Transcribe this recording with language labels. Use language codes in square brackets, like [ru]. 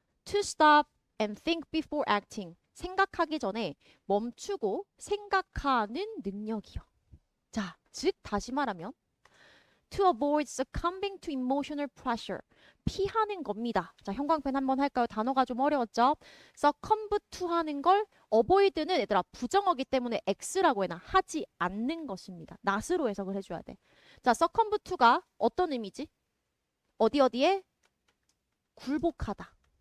[en] To stop and think before acting. [ko] 생각하기 전에 멈추고 생각하는 능력이요. 자, 즉 다시 말하면 [en] to avoid succumbing to emotional pressure. [ko] 피하는 겁니다. 자, 형광펜 한번 할까요? 단어가 좀 어려웠죠? succumb to 하는 걸 avoid는 얘들아 부정어기 때문에 x라고 해놔. 하지 않는 것입니다. not으로 해석을 해줘야 돼. 자, succumb to가 어떤 의미지? 어디에? 굴복하다.